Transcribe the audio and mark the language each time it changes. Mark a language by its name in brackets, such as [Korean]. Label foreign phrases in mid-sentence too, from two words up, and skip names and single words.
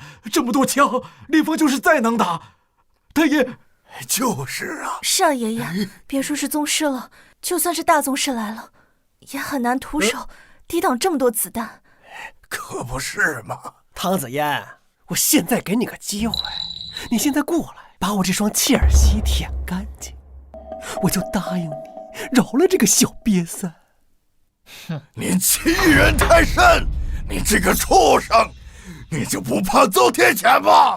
[Chinese] 這麼多槍，林峰就是再能打，他也…… 就是啊。是啊，爺爺，別說是宗師了，就算是大宗師來了，也很難徒手抵擋這麼多子彈。可不是嘛，唐子嫣，我現在給你個機會，你現在過來，把我這雙切爾西舔乾淨，我就答應你饒了這個小癟三。你欺人太甚！你這個畜生，你就不怕遭天譴嗎？